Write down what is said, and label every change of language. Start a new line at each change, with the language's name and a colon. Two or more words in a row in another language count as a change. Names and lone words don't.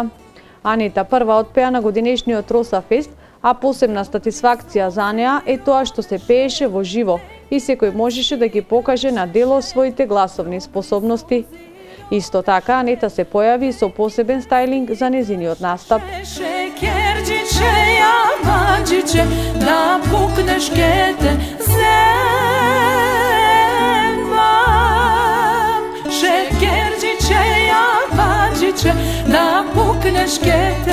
Macedonian: Анита прва отпеа на годинешниот Росафест, а посебна статисфакција за неа е тоа што се пееше во живо и секој можеше да ги покаже на дело своите гласовни способности. Исто така, Анита се појави со посебен стајлинг за незиниот настап.
Serbian: Šekerđiće, jamađiće, da pukneš kete zema. Šekerđiće, jamađiće, da pukneš kete